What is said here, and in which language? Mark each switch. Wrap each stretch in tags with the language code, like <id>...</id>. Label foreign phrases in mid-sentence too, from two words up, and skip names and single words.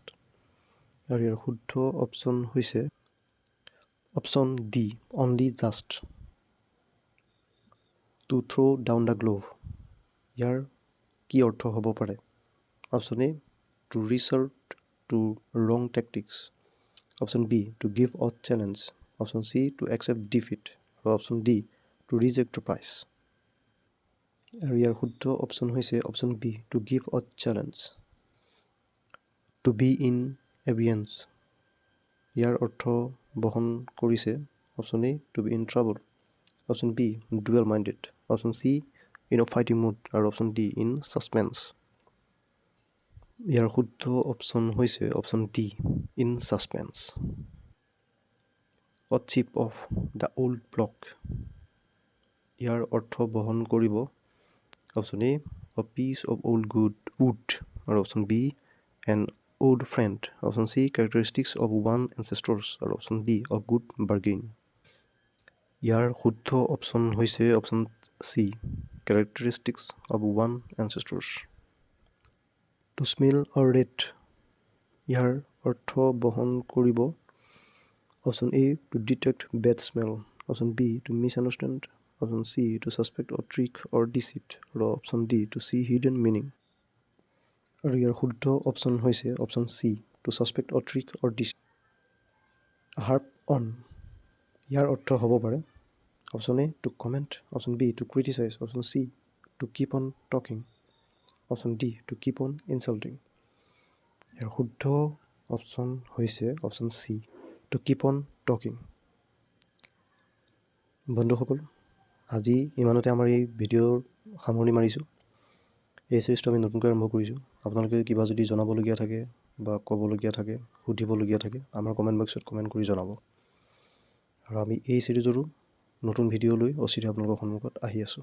<as>আৰু ইয়াৰ শুদ্ধ অপশ্যন হৈছে</as> <en>option D only just. to throw down the glove,</en> <as>ইয়াৰ কি অৰ্থ হ'ব পাৰে?</as> <en>option A to resort to wrong tactics, option B to give a challenge, option C to accept defeat আৰু option D to reject the prize।</en> <as>আৰু ইয়াৰ শুদ্ধ অপশ্যন হৈছে</as> <en>option B to give a challenge. to be in abeyance,</en> <as>ইয়াৰ অৰ্থ বহন কৰিছে</as> <en>option A to be in trouble, option B dual minded, option C in a fighting mood আৰু option D in suspense।</en> <as>ইয়াৰ শুদ্ধ অপশ্যন হৈছে</as> <en>option D in suspense. a chip off the old block,</en> <as>ইয়াৰ অৰ্থ বহন কৰিব</as> <en>option A a piece of old wood আৰু option B an old friend, option C characteristics of one ancestors আৰু option D a good bargain।</en> <as>ইয়াৰ শুদ্ধ অপশ্যন হৈছে</as> <en>option C characteristics of one ancestors। to smell or rate,</en> <as>ইয়াৰ অৰ্থ বহন কৰিব</as> <en>option A to detect bad smell, option B to misunderstand, option C to suspect or trick or deceit আৰু option D to see hidden meaning।</en> <as>আৰু ইয়াৰ শুদ্ধ অপশ্যন হৈছে</as> <en>option C to suspect or trick or deceit. harp on,</en> <as>ইয়াৰ অৰ্থ হ'ব পাৰে</as> <en>option A to comment, option B to criticise, option C to keep on talking, option D to keep on insulting.</en> <as>ইয়াৰ শুদ্ধ অপশ্যন হৈছে</as> <en>option C to keep on talking.</en> <as>বন্ধুসকল, আজি ইমানতে আমাৰ এই ভিডিঅ'ৰ সামৰণি মাৰিছোঁ। এই চিৰিজটো আমি নতুনকৈ আৰম্ভ কৰিছোঁ। আপোনালোকে কিবা যদি জনাবলগীয়া থাকে বা ক'বলগীয়া থাকে, সুধিবলগীয়া থাকে, আমাৰ</as> <en>comment box</en> <as>কমেণ্ট কৰি জনাব। আৰু আমি এই চিৰিজৰো নতুন ভিডিঅ' লৈ অচিৰে আপোনালোকৰ সন্মুখত আহি আছোঁ।</as>